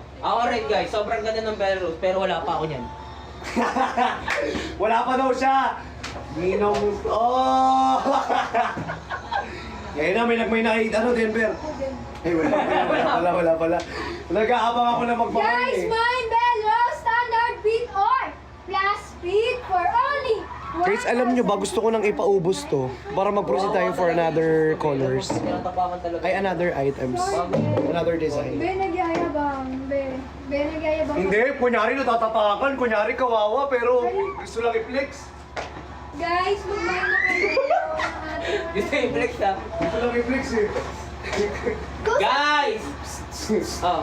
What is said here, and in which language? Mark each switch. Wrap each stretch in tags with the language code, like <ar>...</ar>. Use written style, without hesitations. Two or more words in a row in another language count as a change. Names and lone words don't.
<tl>Ako rin guys, sobrang ganda ng Bell Rose, pero wala pa ako niyan. Wala pa daw siya. Ninong, oh! Ngayon na, may nakita, ano, Denver? Eh, wala pala. Nag-aabang ako na magbahay Guys, eh.</tl> <en>mine Bell Rose standard fit or plus fit for only</en> <tl>Guys, alam nyo ba, gusto ko nang ipaubos to para mag-proceed tayo</tl> <en>for another colors.</en> <tl>Tinatapakan talaga. Ay,</tl> <en>another items. Another design.</en> <tl>Be, nagyayabang. Be, nagyayabang. Hindi, kunyari natatapakan, kunyari kawawa, pero gusto lang i-flex. Guys, magmahal na kayo. Gusto yung flex ha. Gusto lang i-flex eh. Guys! Oh.</tl>